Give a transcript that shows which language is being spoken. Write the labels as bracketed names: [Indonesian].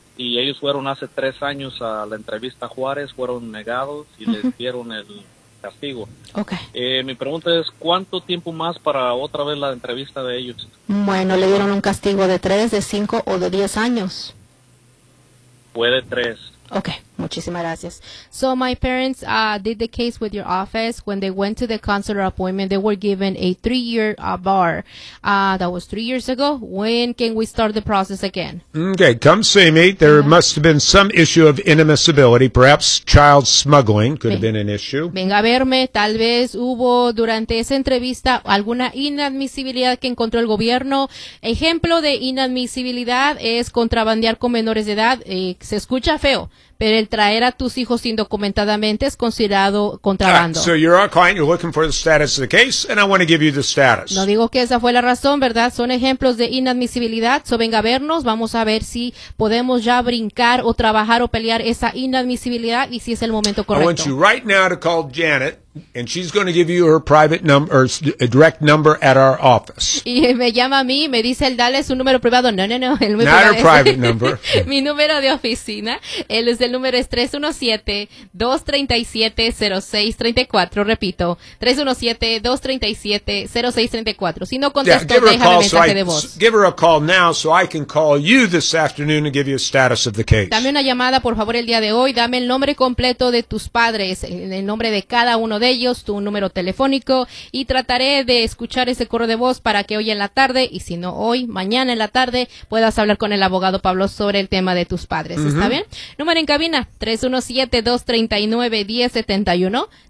[Spanish] Y ellos fueron hace 3 años a la entrevista a Juárez. Fueron negados y les dieron el castigo. Okay. Mi pregunta es, ¿cuánto tiempo más para otra vez la entrevista de ellos? Bueno, le dieron un castigo de 3, de 5 o de 10 años. Puede 3. Okay, muchísimas gracias. [English] So my parents did the case with your office. When they went to the consular appointment, they were given a 3-year bar. That was 3 years ago. When can we start the process again? Okay, come see me. There must have been some issue of inadmissibility. Perhaps child smuggling could have been an issue. [Spanish] Venga a verme. Tal vez hubo durante esa entrevista alguna inadmisibilidad que encontró el gobierno. Ejemplo de inadmisibilidad es contrabandear con menores de edad. Se escucha feo. Pero el traer a tus hijos indocumentadamente es considerado contrabando. [English] So you're our client, you're looking for the status of the case, and I want to give you the status. [Spanish] No digo que esa fue la razón, ¿verdad? Son ejemplos de inadmisibilidad. So venga a vernos, vamos a ver si podemos ya brincar o trabajar o pelear esa inadmisibilidad y si es el momento correcto. [English] I want you right now to call Janet. And she's going to give you her private number, or a direct number at our office. [Spanish] Y me llama a mí, me dice el dale su número privado. No. El [English] not her private number. [Spanish] Mi número de oficina, él es el número es 317-237-0634. Repito, 317-237-0634. Si no contesto, [English] yeah, give her a call, [Spanish] déjame mensaje de voz. [English] Give her a call now so I can call you this afternoon and give you a status of the case. [Spanish] Dame una llamada, por favor, el día de hoy. Dame el nombre completo de tus padres, el nombre de cada uno de ellos, tu número telefónico, y trataré de escuchar ese correo de voz para que hoy en la tarde, y si no hoy, mañana en la tarde, puedas hablar con el abogado Pablo sobre el tema de tus padres. Uh-huh. ¿Está bien? Número en cabina, 317-239-1071.